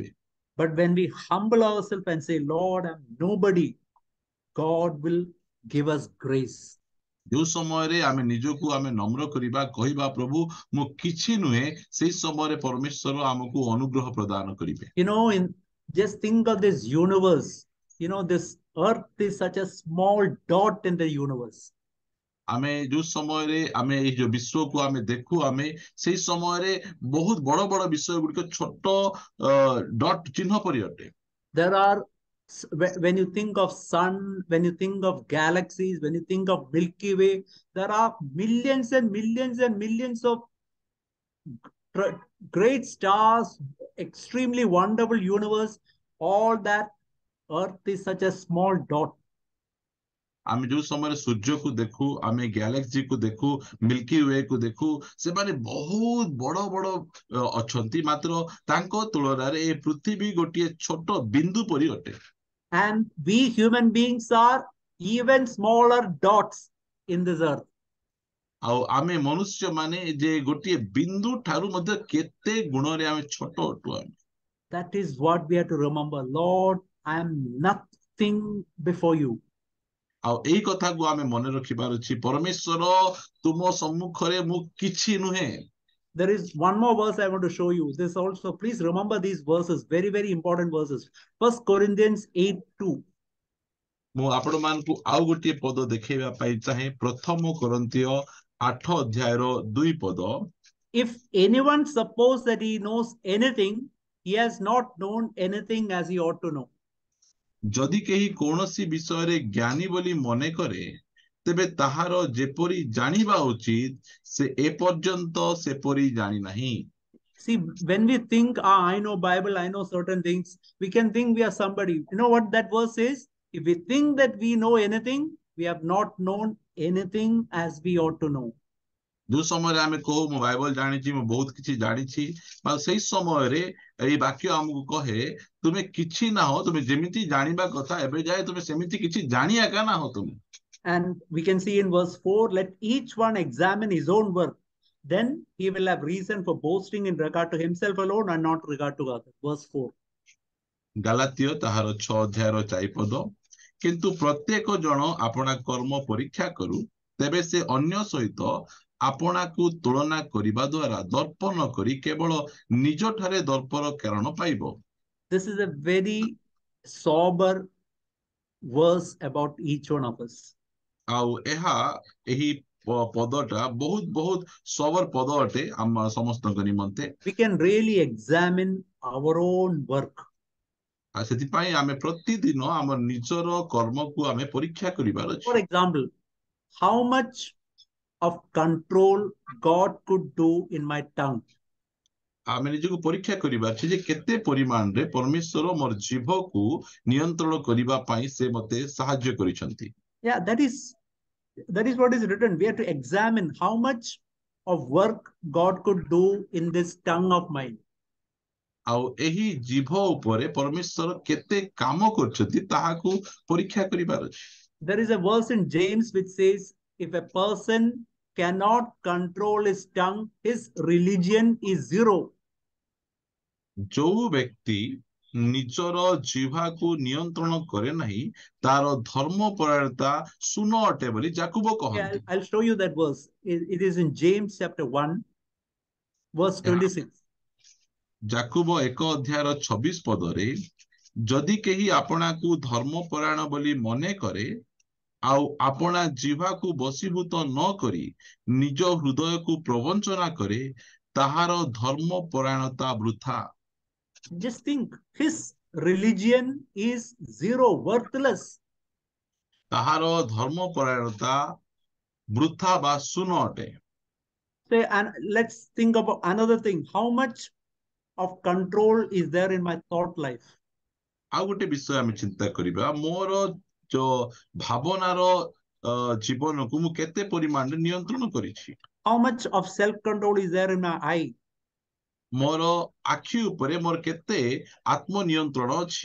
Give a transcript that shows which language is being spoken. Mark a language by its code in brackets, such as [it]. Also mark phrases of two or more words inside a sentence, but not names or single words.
[en] But when we humble ourselves and say, Lord, I'm nobody, God will give us grace. [or] ଯୋଉ ସମୟରେ ଆମେ ନିଜକୁ ଆମେ ନମ୍ର କରିବା, କହିବା ପ୍ରଭୁ ମୁଁ କିଛି ନୁହେଁ, ସେଇ ସମୟରେ ପରମେଶ୍ୱର ଆମକୁ ଅନୁଗ୍ରହ ପ୍ରଦାନ କରିବେ। [en] Just think of this universe. This earth is such a small dot in the universe. [or] ଆମେ ଯୋଉ ସମୟରେ ଆମେ ଏଇ ଯୋଉ ବିଶ୍ୱକୁ ଆମେ ଦେଖୁ, ଆମେ ସେଇ ସମୟରେ ବହୁତ ବଡ ବଡ ବିଷୟ ଗୁଡିକ ଛୋଟ ଡଟ୍ ଚିହ୍ନ ପରି ଅଟେ। [en] There are, when you think of sun, when you think of galaxies, when you think of Milky Way, there are millions and millions and millions of great stars, extremely wonderful universe. All that earth is such a small dot. [or] ଆମେ ଯୋଉ ସମୟରେ ସୂର୍ଯ୍ୟକୁ ଦେଖୁ, ଆମେ ଗ୍ୟାଲେକ୍ସିକୁ ଦେଖୁ, ମିଲ୍କି ୱେକୁ ଦେଖୁ, ସେମାନେ ବହୁତ ବଡ ବଡ ଅଛନ୍ତି, ମାତ୍ର ତାଙ୍କ ତୁଳନାରେ ଏ ପୃଥିବୀ ଗୋଟିଏ ଛୋଟ ବିନ୍ଦୁ ପରି ଅଟେ। [en] And we human beings are even smaller dots in this earth. [or] ଆଉ ଆମେ ମନୁଷ୍ୟ ମାନେ ଯେ ଗୋଟିଏ ବିନ୍ଦୁ ଠାରୁ ମଧ୍ୟ କେତେ ଗୁଣରେ ଆମେ ଛୋଟ ଅଟୁ। ଆମେ [en] That is what we have to remember. Lord, I am nothing before you. [or] ଆଉ ଏଇ କଥାକୁ ଆମେ ମନେ ରଖିବାର ଅଛି, ପରମେଶ୍ୱର ତୁମ ସମ୍ମୁଖରେ ମୁଁ କିଛି ନୁହେଁ। [en] There is one more verse I want to show you. This also, please remember these verses, very, very important verses. 1 Corinthians 8:2. [or] ମୁଁ ଆପଣ ମାନଙ୍କୁ ଆଉ ଗୋଟିଏ ପଦ ଦେଖେଇବା ପାଇଁ ଚାହେଁ, ପ୍ରଥମ କରନ୍ତୀୟ 8 ଅଧ୍ୟାୟର 2 ପଦ। [en] If anyone suppose that he knows anything, he has not known anything as he ought to know. [or] ଯଦି କେହି କୌଣସି ବିଷୟରେ ଜ୍ଞାନୀ ବୋଲି ମନେ କରେ, ତେବେ ତାହାର ଯେପରି ଜାଣିବା ଉଚିତ ସେ ଏପର୍ଯ୍ୟନ୍ତ ସେପରି ଜାଣି ନାହିଁ। [en] See, when we think, I know Bible, I know certain things, we can think we are somebody. You know what that verse says? If we think that we know anything, we have not known anything as we ought to know. [or] ଯୋଉ ସମୟରେ ଆମେ କହୁ ମୁଁ ବାଇବଲ ଜାଣିଛି, ମୁଁ ବହୁତ କିଛି ଜାଣିଛି, ସେଇ ସମୟରେ ଏଇ ବାକ୍ୟ ଆମକୁ କହେ ତୁମେ କିଛି ନାହ, ତୁମେ ଯେମିତି ଜାଣିବା କଥା ଏବେ ଯାଏ ତୁମେ ସେମିତି କିଛି ଜାଣି ଏକା ନାହ ତୁମେ। [en] And we can see in verse 4, let each one examine his own work. Then he will have reason for boasting in regard to himself alone and not regard to others. Verse 4. [or] ଗାଲାତୀୟ ତାହାର 6 ଅଧ୍ୟାୟର 4 ପଦ, କିନ୍ତୁ ପ୍ରତ୍ୟେକ ଜଣ ଆପଣା କର୍ମ ପରୀକ୍ଷା କରୁ, ତେବେ ସେ ଅନ୍ୟ ସହିତ ଆପଣାକୁ ତୁଳନା କରିବା ଦ୍ୱାରା ଦର୍ପ ନ କରି କେବଳ ନିଜଠାରେ ଦର୍ପର କାରଣ ପାଇବ। [en] This is a very sober verse about each one of us. [or] ଆଉ ଏହା ଏହି ପଦଟା ବହୁତ ବହୁତ ସବର ପଦ ଅଟେ ଆମ ସମସ୍ତଙ୍କ ନିମନ୍ତେ। [en] We can really examine our own work. [or] ଆଉ ସେଥିପାଇଁ ଆମେ ପ୍ରତିଦିନ ଆମ ନିଜର କର୍ମକୁ ଆମେ ପରୀକ୍ଷା କରିବାର ଅଛି। [en] For example, how much of control God could do in my tongue? [or] ଆମେ ନିଜକୁ ପରୀକ୍ଷା କରିବା ଅଛି ଯେ କେତେ ପରିମାଣରେ ପରମେଶ୍ୱର ମୋର ଜିଭକୁ ନିୟନ୍ତ୍ରଣ କରିବା ପାଇଁ ସେ ମୋତେ ସାହାଯ୍ୟ କରିଛନ୍ତି। [en] Yeah, that is what is written. We have to examine how much of work God could do in this tongue of mine. [or] ଆଉ ଏହି ଜିଭ ଉପରେ ପରମେଶ୍ୱର କେତେ କାମ କରିଛନ୍ତି ତାହାକୁ ପରୀକ୍ଷା କରିବାର ଅଛି। [en] There is a verse in James which says, if a person cannot control his tongue, his religion is zero. [or] ଯୋଉ ବ୍ୟକ୍ତି ନିଜର ଜିହ୍ବାକୁ ନିୟନ୍ତ୍ରଣ କରେ ନାହିଁ ତାର ଧର୍ମ ପରାୟଣତା ଶୂନ ଅଟେ ବୋଲି ଯାକୁବ [en] Okay, [or] କହନ୍ତି। [en] I'll show you that verse. It is in James chapter 1, verse 26. [or] ଯାକୁବ 1:26 ପଦରେ, ଯଦି କେହି ଆପଣାକୁ ଧର୍ମପରାୟଣ ବୋଲି ମନେ କରେ ଆଉ ଆପଣା ଜିହ୍ବାକୁ ବଶୀଭୂତ ନ କରି ନିଜ ହୃଦୟକୁ ପ୍ରବଞ୍ଚନା କରେ ତାହାର ଧର୍ମପରାୟଣତା ବୃଥା। [en] Just think, his religion is zero, worthless. [or] ତାହାର ଧର୍ମପରାୟଣତା ବୃଥା ବା ଶୂନ ଅଟେ। [en] Say, and let's think about another thing. How much of control is there in my thought life? [or] ଆଉ ଗୋଟେ ବିଷୟ ଆମେ ଚିନ୍ତା କରିବା, ମୋର ଯୋଉ ଭାବନାର ଜୀବନକୁ ମୁଁ କେତେ ପରିମାଣରେ ନିୟନ୍ତ୍ରଣ କରିଛି। [en] How much of self-control is there in my eye? [or] ମୋର ଆଖି ଉପରେ ମୋର କେତେ ଆତ୍ମନିୟନ୍ତ୍ରଣ ଅଛି।